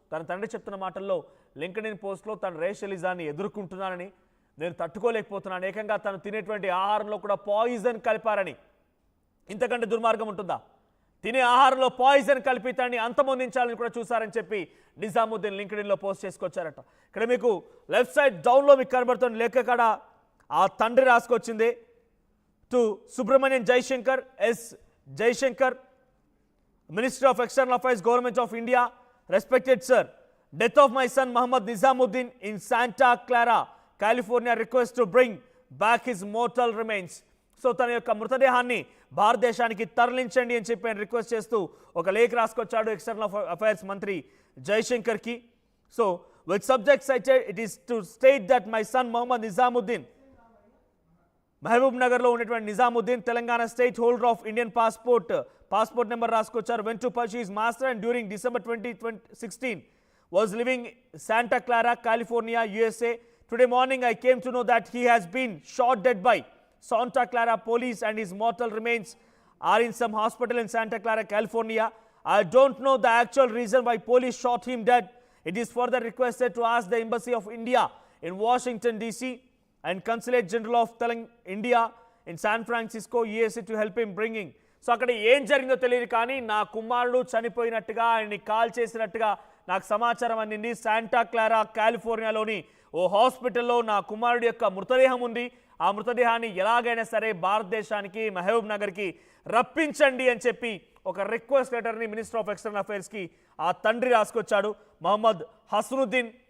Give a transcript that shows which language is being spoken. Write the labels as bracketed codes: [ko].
[te] తన తండ్రి చెప్తున్న మాటల్లో లింక్డ్ఇన్ పోస్ట్లో తన రేషలిజాన్ని ఎదుర్కొంటున్నానని, నేను తట్టుకోలేకపోతున్నాను, ఏకంగా తను తినేటువంటి ఆహారంలో కూడా పాయిజన్ కలిపారని. ఇంతకంటే దుర్మార్గం ఉంటుందా? తినే ఆహారంలో పాయిజన్ కలిపి తనని అంతమొందించాలని కూడా చూశారని చెప్పి నిజాముద్దీన్ లింక్డ్ఇన్లో పోస్ట్ చేసుకొచ్చారట. ఇక్కడ మీకు లెఫ్ట్ సైడ్ డౌన్లో మీకు కనబడుతున్న లేఖ కాడ ఆ తండ్రి రాసుకొచ్చింది. [en] To Subrahmanyam Jaishankar, S Jaishankar, Minister of External Affairs, Government of India. Respected sir, death of my son Muhammad Nizamuddin in Santa Clara, California, request to bring back his mortal remains. [te] So తన యొక్క మృతదేహాన్ని భారతదేశానికి తరలించండి అని చెప్పి ఆయన రిక్వెస్ట్ చేస్తూ ఒక లేఖ రాసుకొచ్చాడు ఎక్స్టర్నల్ అఫైర్స్ మంత్రి జైశంకర్కి. [en] so with subject cited, it is to state that my son Mohammed Nizamuddin, [te] Mahabub నగర్లో ఉన్నటువంటి Nizamuddin, [en] Telangana state holder of Indian passport number [te] రాసుకొచ్చారు. [en] Went to pursue his master and during December 2016 was living Santa Clara, California, USA. Today morning I came to know that he has been shot dead by Santa Clara police and his mortal remains are in some hospital in Santa Clara, California. I don't know the actual reason why police shot him dead. It is further requested to ask the Embassy of India in Washington DC and Consulate General of India in San Francisco, USA to help him bringing. [te] So అక్కడ ఏం జరిగిందో తెలియదు, కానీ నా కుమారుడు చనిపోయినట్టుగా, ఆయన్ని call చేసినట్టుగా నాకు సమాచారం అందింది. శాంటా క్లారా, కాలిఫోర్నియాలోని ఓ హాస్పిటల్లో నా కుమారుడు యొక్క మృతదేహం ఉంది. ఆ మృతదేహాన్ని ఎలాగైనా సరే భారతదేశానికి, మహబూబ్ నగర్కి రప్పించండి అని చెప్పి ఒక రిక్వెస్ట్ లెటర్ని మినిస్టర్ ఆఫ్ ఎక్స్టర్నల్ అఫైర్స్కి ఆ తండ్రి రాసుకొచ్చాడు, మహమ్మద్ హసనుద్దీన్.